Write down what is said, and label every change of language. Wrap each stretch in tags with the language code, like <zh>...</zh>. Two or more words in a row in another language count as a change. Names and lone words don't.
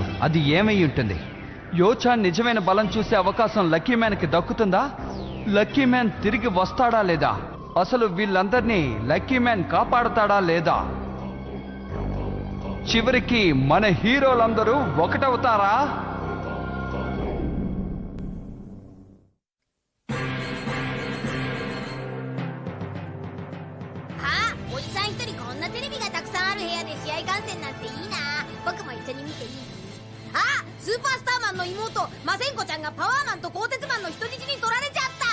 <te>అది ఏమై ఉంటుంది? యోచాన్ నిజమైన బలం చూసే అవకాశం లక్కీ మ్యాన్కి దక్కుతుందా? లక్కీ మ్యాన్ తిరిగి వస్తాడా లేదా? అసలు వీళ్ళందరినీ లక్కీ మ్యాన్ కాపాడతాడా లేదా? చివరికి మన హీరోలందరూ ఒకటవుతారా?</te> <ja>スーパースターマンの妹マセンコちゃんがパワーマンと鋼鉄マンの人質に取られちゃった。</ja>